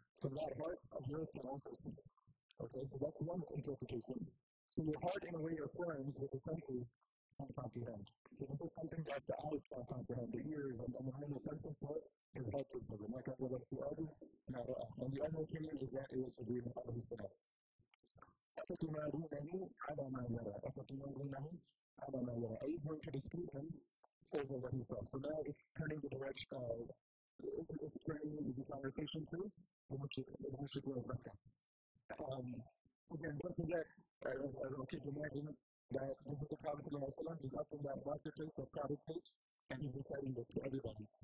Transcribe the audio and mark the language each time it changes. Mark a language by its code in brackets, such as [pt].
[en] Because that heart of yours can also see. Okay, so that's one interpretation. So your heart in a way affirms what the senses can't comprehend. So this is something that the eyes can't comprehend, the ears, and the mind, the senses, so is hard to comprehend. Like I said, the other, and the other opinion is that it was the breathing of the Salah. [ar] أفتمارونه على ما يرى أفتمارونه على ما يرى. [en] Are you going to dispute him over what he saw? So now it's turning the direction, it's turning the conversation to the Mushrik of Makkah. Again, don't forget, as a kid, imagine that this is the Prophet is up in that marketplace, that crowded place, and he's reciting this to everybody.